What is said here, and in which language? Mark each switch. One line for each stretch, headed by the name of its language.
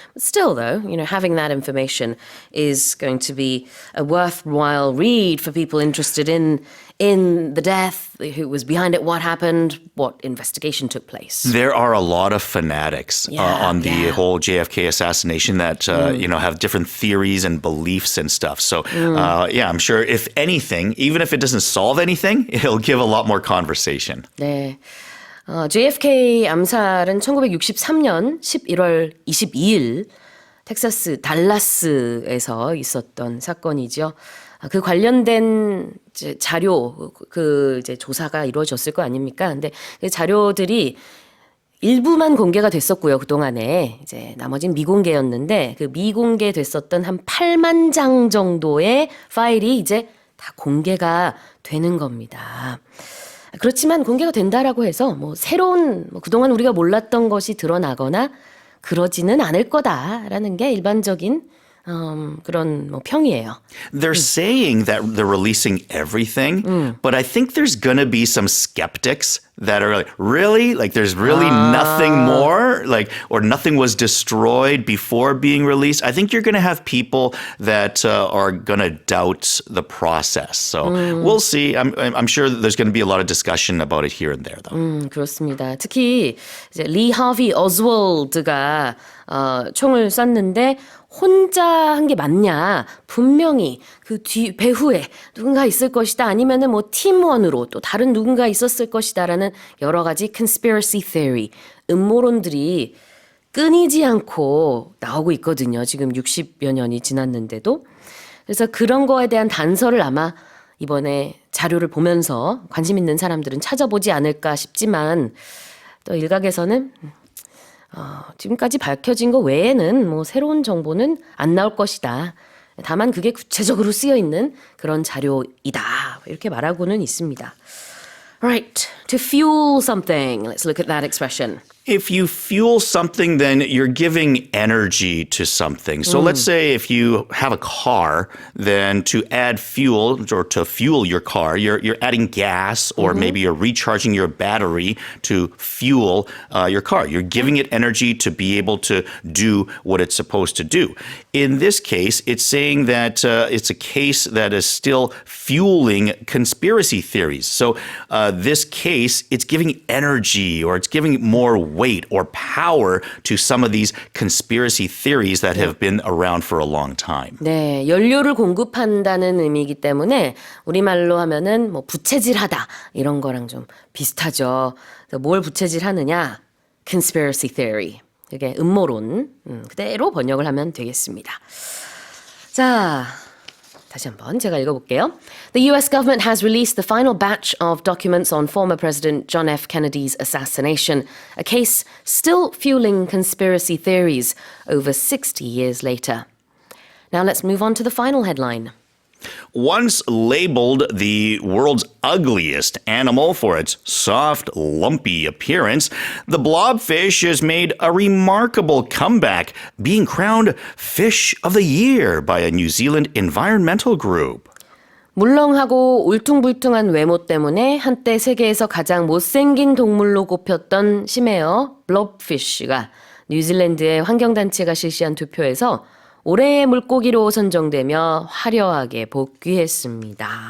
English: But still, though, having that information is going to be a worthwhile read for people interested in the death, who was behind it, what happened, what investigation took place. There are a lot of fanatics on the whole JFK assassination that, have different theories and beliefs and stuff. So, I'm sure if anything, even if it doesn't solve anything, it'll give a lot more conversation.
Korean: 네. JFK 암살은 1963년 11월 22일 텍사스 달라스에서 있었던 사건이죠. 그 관련된 자료, 조사가 이루어졌을 거 아닙니까? 근데 그 자료들이 일부만 공개가 됐었고요, 그동안에. 나머지는 미공개였는데, 그 미공개됐었던 한 8만 장 정도의 파일이 이제 다 공개가 되는 겁니다. 그렇지만 공개가 된다라고 해서 새로운, 그동안 우리가 몰랐던 것이 드러나거나 그러지는 않을 거다라는 게 일반적인 그런 평이에요.
English: They're saying that they're releasing everything, but I think there's going to be some skeptics that are like, really? Like there's really nothing more? Or nothing was destroyed before being released? I think you're going to have people that are going to doubt the process. So we'll see. I'm sure that there's going to be a lot of discussion about it here and there, though.
Korean: 그렇습니다. 특히 이제 리 하비 오즈월드가 총을 쐈는데 혼자 한 게 맞냐? 분명히 그 뒤 배후에 누군가 있을 것이다. 아니면은 팀원으로 또 다른 누군가 있었을 것이다라는 여러 가지 conspiracy theory, 음모론들이 끊이지 않고 나오고 있거든요. 지금 60여 년이 지났는데도. 그래서 그런 거에 대한 단서를 아마 이번에 자료를 보면서 관심 있는 사람들은 찾아보지 않을까 싶지만 또 일각에서는 지금까지 밝혀진 거 외에는 새로운 정보는 안 나올 것이다. 다만 그게 구체적으로 쓰여 있는 그런 자료이다. 이렇게 말하고는 있습니다.
English: Right. To fuel something. Let's look at that expression. If you fuel something, then you're giving energy to something. So let's say if you have a car, then to add fuel or to fuel your car, you're adding gas or maybe you're recharging your battery to fuel your car. You're giving it energy to be able to do what it's supposed to do. In this case, it's saying that it's a case that is still fueling conspiracy theories. So this case, it's giving energy or it's giving more weight or power to some of these conspiracy theories that have been around for a long time.
Korean: 네, 연료를 공급한다는 의미이기 때문에 우리말로 하면은 부채질하다 이런 거랑 좀 비슷하죠. 뭘 부채질하느냐? Conspiracy theory. 이게 음모론. 그대로 번역을 하면 되겠습니다. 자, 다시 한번 제가 읽어볼게요.
English: The U.S. government has released the final batch of documents on former President John F. Kennedy's assassination, a case still fueling conspiracy theories over 60 years later. Now let's move on to the final headline. Once labeled the world's ugliest animal for its soft, lumpy appearance, the blobfish has made a remarkable comeback, being crowned Fish of the Year by a New Zealand environmental group.
Korean: 물렁하고 울퉁불퉁한 외모 때문에 한때 세계에서 가장 못생긴 동물로 꼽혔던 심해어 블롭피쉬가 뉴질랜드의 환경단체가 실시한 투표에서 올해의 물고기로 선정되며 화려하게 복귀했습니다.